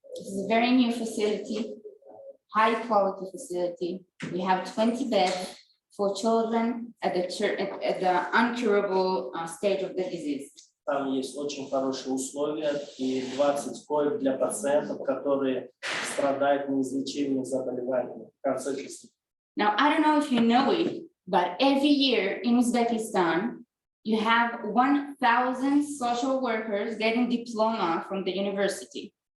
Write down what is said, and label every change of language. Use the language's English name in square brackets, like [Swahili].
[English] This is a very new facility, high quality facility. We have 20 beds for children at the uncurable stage of the disease. [Russian] Там есть очень хорошие условия и 20 коек для пациентов, которые страдают неизлечимыми заболеваниями. [English] Now, I don't know if you know it, but every year in Uzbekistan, you have 1,000 social workers getting diploma from the university.